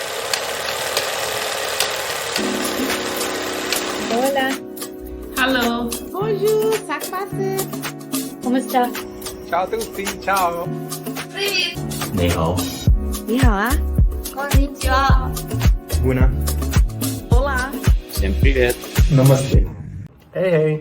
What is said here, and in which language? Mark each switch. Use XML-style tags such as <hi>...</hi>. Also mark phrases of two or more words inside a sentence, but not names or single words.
<es>Hola.</es> <en>Hello.</en> <it>Ciao a tutti, ciao.</it> <uk>Привіт!</uk> <zh>你好，你好啊。</zh> <ja>Конnichiwa!</ja> <es>Buena. Hola.</es> <ru>Всем привет.</ru> <hi>Namaste.</hi> <en>Hey, hey.</en>